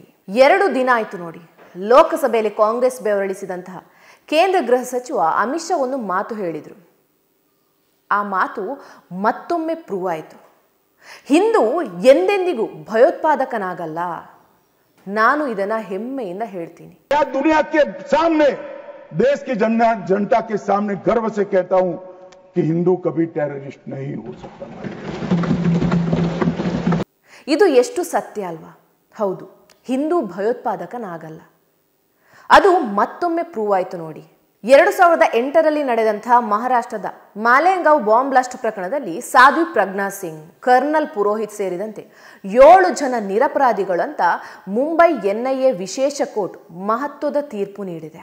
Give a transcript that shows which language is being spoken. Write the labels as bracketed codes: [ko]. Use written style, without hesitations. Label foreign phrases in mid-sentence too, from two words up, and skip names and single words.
[kn] 2 ದಿನ ಆಯಿತು ನೋಡಿ, ಲೋಕಸಭೆಯಲ್ಲಿ ಕಾಂಗ್ರೆಸ್ ಬೆವರಳಿಸಿದಂತಹ ಕೇಂದ್ರ ಗೃಹ ಸಚಿವ ಅಮಿತ್ ಶಾ ಒಂದು ಮಾತು ಹೇಳಿದರು. ಆ ಮಾತು ಮತ್ತೊಮ್ಮೆ ಪ್ರೂವ್ ಆಯಿತು. ಹಿಂದೂ ಎಂದೆಂದಿಗೂ ಭಯೋತ್ಪಾದಕನಾಗಲ್ಲ. ನಾನು ಇದನ್ನ ಹೆಮ್ಮೆಯಿಂದ ಹೇಳ್ತೀನಿ. [hi] दुनिया के सामने, देश की जनता के सामने गर्व से कहता हूं कि हिंदू कभी टेररिस्ट नहीं हो सकता. [kn] ಇದು ಎಷ್ಟು ಸತ್ಯ ಅಲ್ವಾ? ಹೌದು, ಹಿಂದೂ ಭಯೋತ್ಪಾದಕನಾಗಲ್ಲ. ಅದು ಮತ್ತೊಮ್ಮೆ ಪ್ರೂವ್ ಆಯಿತು ನೋಡಿ. 2008ರಲ್ಲಿ ನಡೆದಂತಹ ಮಹಾರಾಷ್ಟ್ರದ ಮಾಲೆಗಾಂವ್ [en] bomb blast [kn] ಪ್ರಕರಣದಲ್ಲಿ ಸಾಧ್ವಿ ಪ್ರಜ್ಞಾ ಸಿಂಗ್, ಕರ್ನಲ್ ಪುರೋಹಿತ್ ಸೇರಿದಂತೆ 7 ಜನ ನಿರಪರಾಧಿಗಳಂತ ಮುಂಬೈ ಎನ್ಐಎ ವಿಶೇಷ ಕೋರ್ಟ್ ಮಹತ್ವದ ತೀರ್ಪು ನೀಡಿದೆ.